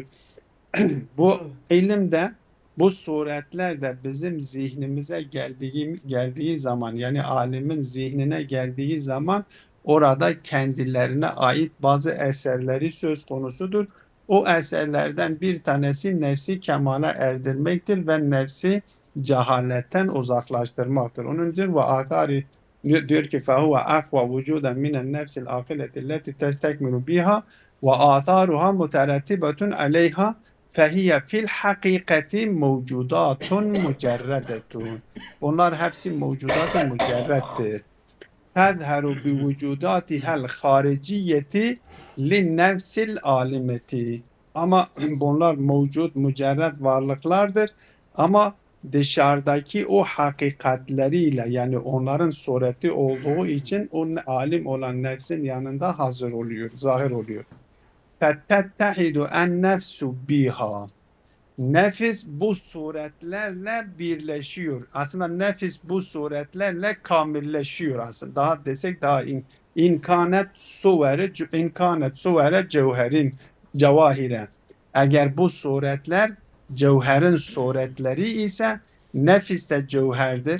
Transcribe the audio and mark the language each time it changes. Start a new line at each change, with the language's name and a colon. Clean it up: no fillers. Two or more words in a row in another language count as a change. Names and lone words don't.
Turkish: Bu ilimde bu suretler de bizim zihnimize geldiği zaman yani alimin zihnine geldiği zaman orada kendilerine ait bazı eserleri söz konusudur. O eserlerden bir tanesi nefsi kemale erdirmektir ve nefsi cehaletten uzaklaştırmaktır. Onun için ve atari diyor ki
Arabic: فَهُوَ أَقْوَى وُجُودًا مِنَ النَّفْسِ الْعَاقِلَةِ الَّتِي تَسْتَكْمِلُ بِهَا وَآثَارُهَا مُتَرَتِّبَةٌ عَلَيْهَا فَهِيَ فِي الْحَقِيقَةِ مَوْجُودَاتٌ مُجَرَّدَةٌ.
Turkish: Bunlar hepsi mevcudat-ı mücerrettir.
Arabic: تَظْهَرُ بِوُجُودَاتِهَا الْخَارِجِيَّةِ لِلنَّفْسِ الْعَالِمَةِ.
Turkish: Ama bunlar mevcut, mücerret varlıklardır. Ama dışarıdaki o hakikatleriyle yani onların sureti olduğu için o alim olan nefsin yanında hazır oluyor, zahir oluyor.
Arabic: فَتَتَّحِدُ النَّفْسُ بِهَا.
Turkish: Nefis bu suretlerle birleşiyor. Aslında nefis bu suretlerle kamilleşiyor aslında. Daha desek daha inkanet suvere cevahire. Eğer bu suretler cevherin suretleri ise nefis de cevherdir.